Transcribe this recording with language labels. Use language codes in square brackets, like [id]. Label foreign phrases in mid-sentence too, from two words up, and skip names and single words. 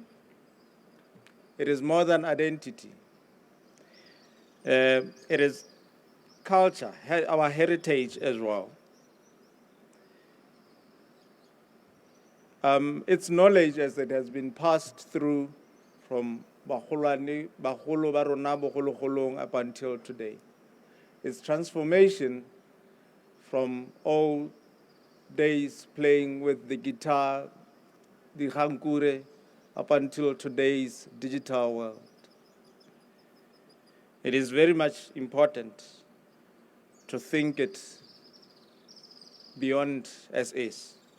[en] It is more than identity. It is culture, our heritage as well. It's knowledge as it has been passed through from [tn] bagolo ba rona bogologolong [en] up until today. It's transformation from old days playing with the guitar, the hankure, up until today's digital world. It is very much important to think it beyond as is.